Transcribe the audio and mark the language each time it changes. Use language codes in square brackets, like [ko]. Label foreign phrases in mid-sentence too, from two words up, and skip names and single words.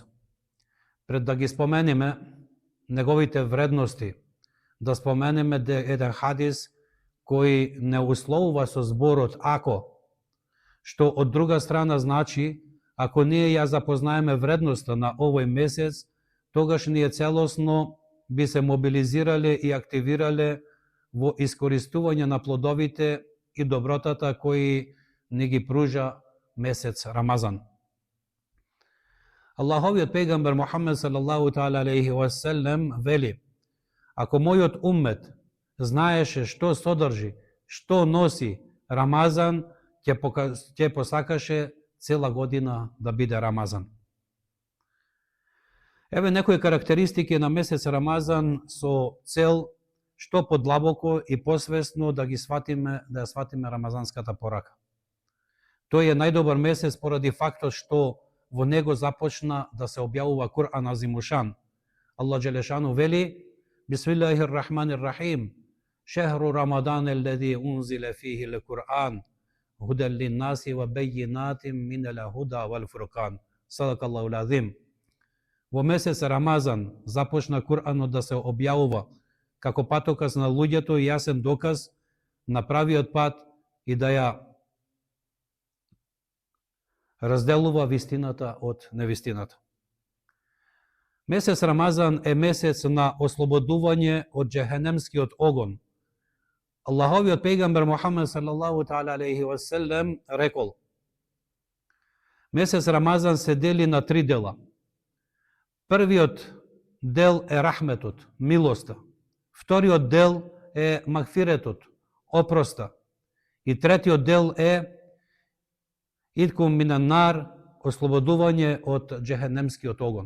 [mk] Пред да ги споменеме неговите вредности, да споменеме еден хадис кој не условува со зборот ако, што од друга страна значи, ако ние ја запознаеме вредноста на овој месец, тогаш ние целосно би се мобилизирале и активирале во искористување на плодовите и добротата кои ни ги пружа месец Рамазан. Аллаховиот пегамбер Мухамед [ar] صلى الله تعالى عليه وسلم [mk] вели: ако мојот уммет знаеше што содржи, што носи Рамазан, ќе посакаше цела година да биде Рамазан. Еве некои карактеристики на месец Рамазан со цел што подлабоко и посвесно да ги сватиме, да ја сватиме рамазанската порака. Тој е најдобар месец поради фактот што во него започна да се објавува Кур'ан Азимушан. Аллах Джелешану вели: [ar] بسم الله الرحمن الرحيم شهر رمضان الذي أنزل فيه القرآن هدى للناس وبينات من الهدى والفرقان. صدق الله العظيم. [mk] Во месец Рамазан започна Кур'анот да се објавува како патоказ на луѓето и јасен доказ на правиот пат и да ја разделува вистината од невистината. Месец Рамазан е месец на ослободување од џехенемскиот огон. Аллаховиот пегамбер Мухамед [ar] صلى الله تعالى عليه وسلم [mk] рекол: месец Рамазан се дели на 3 дела. Првиот дел е рахметот, милоста. Вториот дел е магфиретот, опроста. И третиот дел е [ar] عتقكم من النار, [mk] ослободување од џехенемскиот огон.